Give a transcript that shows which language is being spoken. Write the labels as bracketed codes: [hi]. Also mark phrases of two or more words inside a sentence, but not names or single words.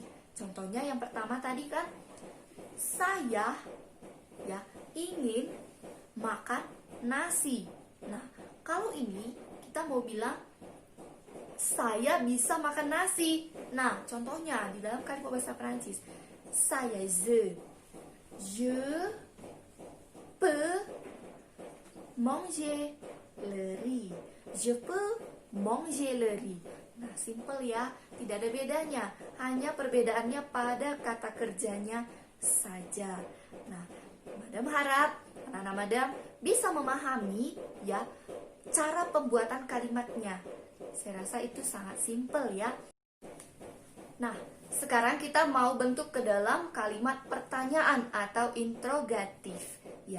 [id] Contohnya yang pertama tadi kan, saya, ya, ingin makan nasi. Nah, kalau ini kita mau bilang saya bisa makan nasi. Nah, contohnya di dalam kalimat bahasa Prancis, saya [fr] je peux manger le riz. Je peux manger le riz. [id] Nah, simple ya, tidak ada bedanya. Hanya perbedaannya pada kata kerjanya saja. Nah, Madam harap anak-anak Madam bisa memahami ya cara pembuatan kalimatnya. Saya rasa itu sangat simple ya. Nah, sekarang kita mau bentuk ke dalam kalimat pertanyaan atau interrogatif ya.